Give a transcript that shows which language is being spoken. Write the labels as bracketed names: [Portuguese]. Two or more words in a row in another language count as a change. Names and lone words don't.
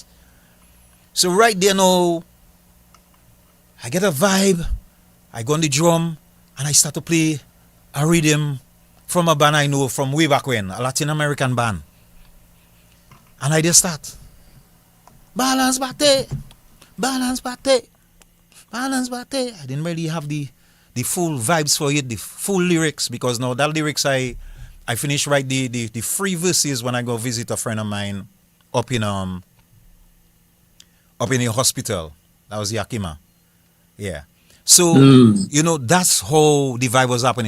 [English] So right there now, I get a vibe, I go on the drum and I start to play a rhythm from a band I know from way back when, a Latin American band. And I just start. Balance bate, balance bate, balance bate. I didn't really have the full vibes for it, the full lyrics, because now that lyrics I finished write the free verses when I go visit a friend of mine up in a hospital. That was Yakima. Yeah. So that's how the vibe was happening.